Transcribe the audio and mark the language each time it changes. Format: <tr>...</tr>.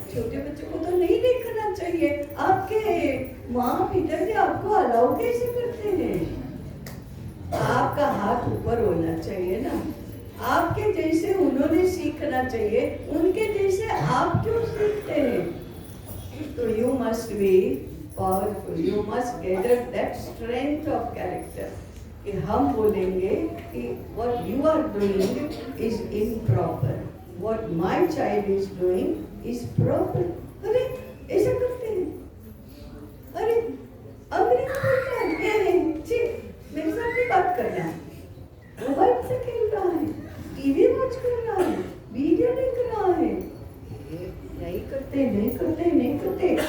<hi>छोटे बच्चों को तो नहीं देखना चाहिए, आपके माँ पिताजी आपको अलाउ कैसे करते हैं? आपका हाथ ऊपर होना चाहिए ना, आपके जैसे उन्होंने सीखना चाहिए, उनके जैसे आप क्यों सीखते हैं? तो</hi> <en>you must be powerful, you must gather that strength of character</en> <hi>कि हम बोलेंगे कि</hi> <en>what you are doing is improper, what my child is doing is proper।</en> <hi>अरे ऐसा करते हैं, अरे अंग्रेजी बोलता है, मेरे साथ भी बात करना है, मोबाइल से खेल रहा है, टीवी वॉच कर रहा है, वीडियो देख रहा है, नहीं करते।</hi>